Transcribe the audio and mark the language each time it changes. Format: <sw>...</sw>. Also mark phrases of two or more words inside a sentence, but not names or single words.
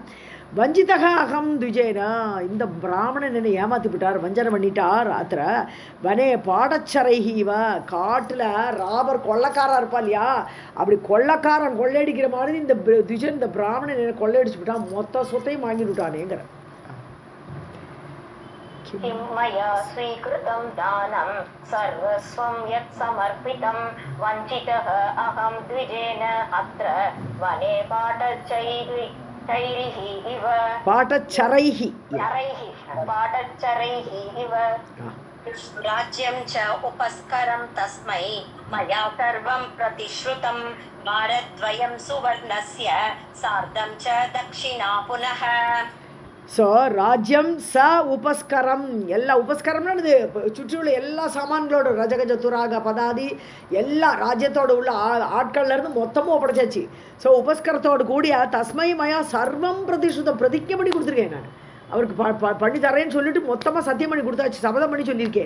<sa>वञ्चितः अहं द्विजेन,</sa> <ta>இந்த பிராமணன் என்னை ஏமாற்றி விட்டார், வஞ்சனை பண்ணிட்டார்.</ta> <sa>अत्र वने पाटच्चरैः इव,</sa> <ta>காட்டில் ராபர் கொள்ளக்காரா இருப்பா இல்லையா, அப்படி கொள்ளக்காரன் கொள்ளையடிக்கிற மாதிரி இந்த துஜன், இந்த பிராமணன் என்னை கொள்ளையடிச்சு விட்டான், மொத்த சொத்தையும் வாங்கி விட்டானேங்கிற.</ta> <sa>मया स्वीकृतं दानं सर्वस्वं यत् समर्पितं वञ्चितः अहं द्विजेन अत्र वने पाटच्चरैः इव. पाटच्चरैः इव राज्यं च उपस्करं तस्मै मया सर्वं प्रतिश्रुतं भारद्वयं सुवर्णस्य सार्धं च दक्षिणा पुनः.</sa> <ta>ஸோ</ta> <sa>राज्यं च उपस्करं,</sa> <ta>எல்லா உபஸ்கரம்னா இது சுற்றியுள்ள எல்லா சாமான்களோட</ta> <sa>रथगज तुरग पदाति</sa> <ta>எல்லா ராஜ்யத்தோடு உள்ள ஆட்கள்லேருந்து மொத்தமும் ஒப்படைச்சாச்சு. ஸோ உபஸ்கரத்தோடு கூடிய</ta> <sa>तस्मै मया सर्वं प्रतिश्रुतं,</sa> <ta>பிரதிஜை பண்ணி கொடுத்துருக்கேன் நான் அவருக்கு பண்ணி தரேன்னு சொல்லிட்டு மொத்தமாக சத்தியம் பண்ணி கொடுத்தாச்சு, சபதம் பண்ணி சொல்லியிருக்கேன்.</ta>